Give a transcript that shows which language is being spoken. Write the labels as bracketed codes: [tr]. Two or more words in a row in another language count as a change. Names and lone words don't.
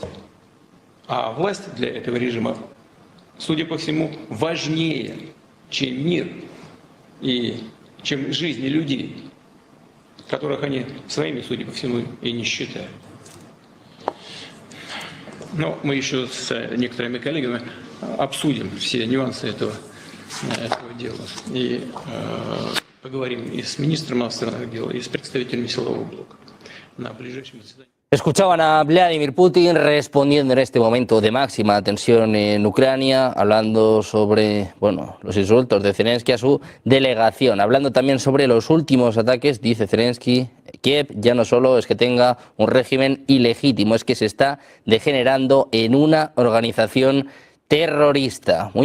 [ru] А власть для этого режима, судя по всему, важнее, чем мир и чем жизни людей, которых они своими, судя по всему, и не считают. Но мы еще с некоторыми коллегами обсудим все нюансы этого дела. И поговорим и с министром иностранных дел, и с представителями силового блока на ближайшем заседании. [es] Escuchaban a Vladimir Putin respondiendo en este momento de máxima tensión en Ucrania, hablando sobre los insultos de Zelensky a su delegación, hablando también sobre los últimos ataques. Dice Zelensky, Kiev ya no solo es que tenga un régimen ilegítimo, es que se está degenerando en una organización terrorista.